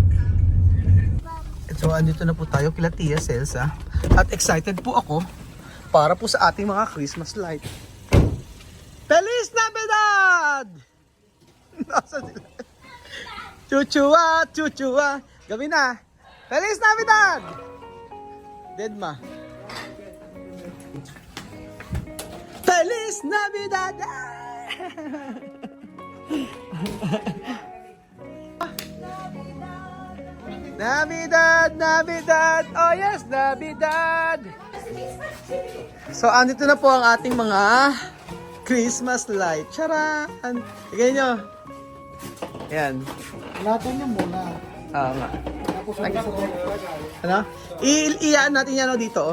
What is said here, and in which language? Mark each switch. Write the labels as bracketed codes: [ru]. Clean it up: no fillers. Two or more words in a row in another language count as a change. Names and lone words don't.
[tl] So andito na po tayo kila Tia Cesa. At excited po ako para po sa ating mga [en] Christmas light. [es] Feliz Navidad! [tl] Nasa sila? Chuchua! Gabi na! [es] Feliz Navidad! Deadma. Feliz Navidad! Navidad! [en] Oh yes, Navidad! [tl] So, andito na po ang ating mga [en] Christmas light. [tl] Charan! Tignan nyo. Ayan. Natin nyo muna. Nga. Tapos Ano? Iyaan natin yan dito.